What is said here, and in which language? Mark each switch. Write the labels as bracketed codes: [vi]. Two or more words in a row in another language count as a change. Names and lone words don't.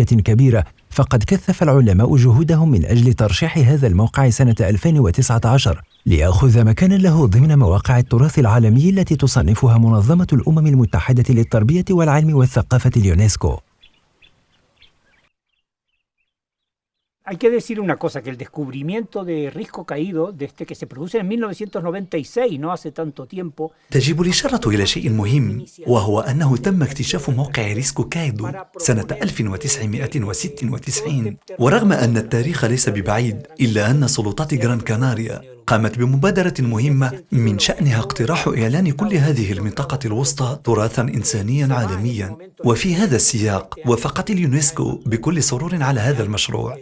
[ar] كبيرة، فقد كثف العلماء جهودهم من أجل ترشيح هذا الموقع سنة 2019 ليأخذ مكانا له ضمن مواقع التراث العالمي التي تصنفها منظمة الأمم المتحدة للتربية والعلم والثقافة اليونسكو. [es] Hay que decir una cosa, que el descubrimiento de Risco Caído, desde que se produce en 1996, no hace tanto tiempo. [ar] تجب الإشارة إلى شيء مهم، وهو أنه تم اكتشاف موقع ريسكو كايدو سنة 1996، ورغم أن التاريخ ليس ببعيد إلا أن سلطات غران كاناريا قامت بمبادرة مهمة من شأنها اقتراح إعلان كل هذه المنطقة الوسطى تراثاً إنسانياً عالمياً، وفي هذا السياق وافقت اليونسكو بكل سرور على هذا المشروع.